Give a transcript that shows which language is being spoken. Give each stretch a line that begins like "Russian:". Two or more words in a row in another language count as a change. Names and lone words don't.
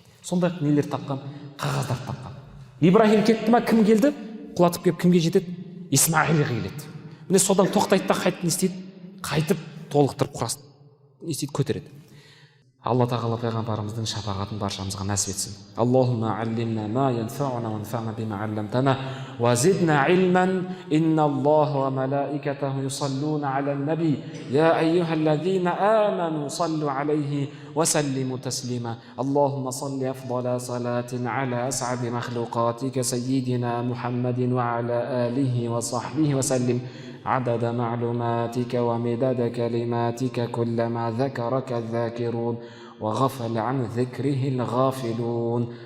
Kazakh: Сондай нелер тапқан, қағаздарды тапқан. Ибрахим кетті ма, кім келді? Құлатып келіп кімге жетеді? Исмаилге келеді. Міне содан тоқтайды да қайтып не істейді? Қайтып толықтырып құрасын, не істейді? Көтереді. Алла тағала пайғамбарымыздың шапағатын баршамызға нәсіп етсін.
Arabic: اللهم علمنا ما ينفعنا وانفعنا بما علمتنا وزدنا علما إن الله وملائكته يصلون على النبي يا أيها الذين آمنوا صلوا عليه وسلموا تسليما. اللهم صل أفضل صلاة على أسعد مخلوقاتك سيدنا محمد وعلى آله وصحبه وسلم عدد معلوماتك ومداد كلماتك كلما ذكرك الذاكرون وغفل عن ذكره الغافلون.